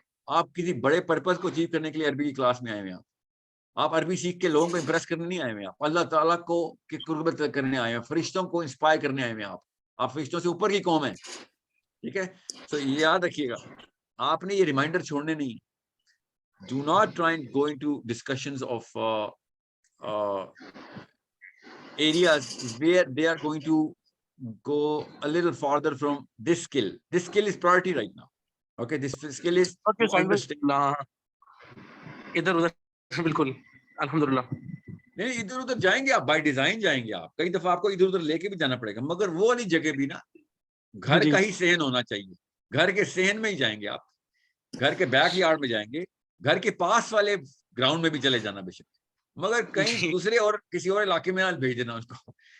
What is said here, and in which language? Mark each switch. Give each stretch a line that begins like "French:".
Urdu: آپ کسی بڑے پرپز کو اچیو کرنے کے لیے عربی کی کلاس میں آئے ہوئے ہیں. آپ عربی سیکھ کے لوگوں کو امپریس کرنے نہیں آئے ہوئے ہیں. آپ اللہ تعالیٰ کو کی قربت کرنے آئے ہیں, فرشتوں کو انسپائر کرنے آئے ہوئے ہیں. آپ فرشتوں سے اوپر کی قوم ہیں. ٹھیک ہے, تو یہ یاد رکھیے گا, آپ نے یہ ریمائنڈر چھوڑنے نہیں.
English: Do not try go into discussions of areas where they are going to go a little farther from this skill. This skill is priority right now. Okay, this skill is to understand.
Urdu: ادھر ادھر بالکل الحمدللہ. نہیں, ادھر ادھر جائیں گے آپ, بائی ڈیزائن جائیں گے آپ. کئی دفعہ آپ کو ادھر ادھر لے کے بھی جانا پڑے گا, مگر وہ والی جگہ بھی نا گھر کا ہی صحن ہونا چاہیے. گھر کے صحن میں ہی جائیں گے آپ, گھر کے بیک یارڈ میں جائیں گے, گھر کے پاس والے گراؤنڈ میں بھی چلے جانا بے شک, مگر کہیں دوسرے اور کسی اور علاقے میں نہ بھیج دینا اس کو.